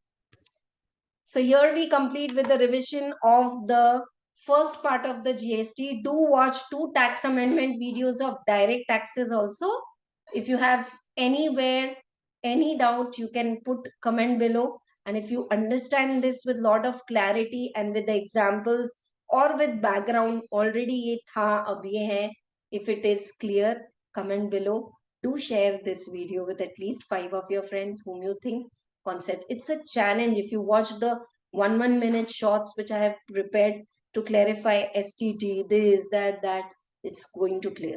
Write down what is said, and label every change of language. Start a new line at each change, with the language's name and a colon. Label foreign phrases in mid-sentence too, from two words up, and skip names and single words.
English: So here we complete with the revision of the first part of the GST. Do watch 2 tax amendment videos of direct taxes also. If you have anywhere any doubt, you can put comment below. And if you understand this with lot of clarity and with the examples or with background, already
Hindi: ये था, अब ये है,
English: if it is clear, comment below. Do share this video with at least 5 of your friends whom you think concept. It's a challenge. If you watch the 1 minute shorts which I have prepared to clarify STT, this, that, it's going to clear.